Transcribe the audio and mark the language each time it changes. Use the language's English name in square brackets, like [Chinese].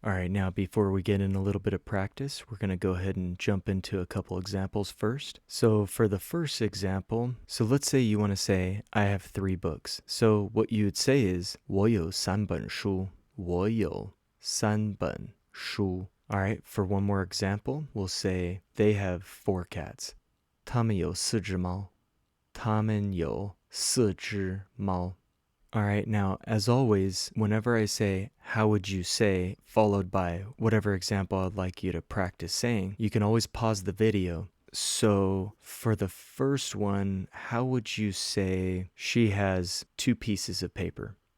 [English] All right, now before we get in a little bit of practice, we're going to go ahead and jump into a couple examples first. So for the first example, so let's say you want to say, "I have 3 books." So what you would say is, [Chinese] 我有3本书. 我有3本书. [English] All right, for one more example, we'll say, "They have 4 cats." [Chinese] 他们有4只猫. 他们有4只猫. [English] All right, now, as always, whenever I say, how would you say, followed by whatever example I'd like you to practice saying, you can always pause the video. So for the first one, how would you say she has 2 pieces of paper?